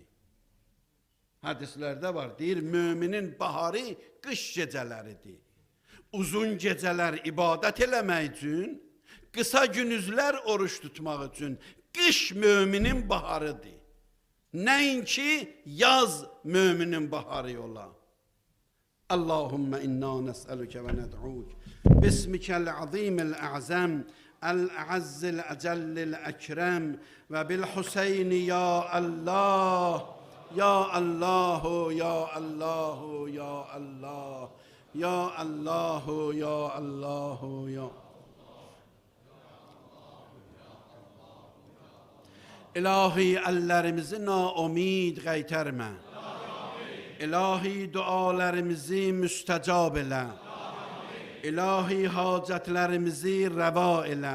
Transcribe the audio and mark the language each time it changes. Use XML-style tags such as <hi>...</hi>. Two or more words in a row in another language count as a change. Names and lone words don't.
<az>Hədislərdə var, deyir, müminin baharı qış gecələridir. Uzun gecələr ibadət eləmək üçün, qısa günüzlər oruç tutmaq üçün qış müminin baharıdır. Nəinki yaz müminin baharı ola.</az> <ar>اللهم إنا نسألك وندعوك باسمك العظيم الأعظم الأعز الأجل الأكرم وبالحسين يا الله يا الله يا الله يا الله يا الله يا الله يا إلهي</ar> <az>əllərimizi naumid qaytarma. İlahi dualarımızı müstəcab elə. İlahi hacətlərimizi rəva elə.</az>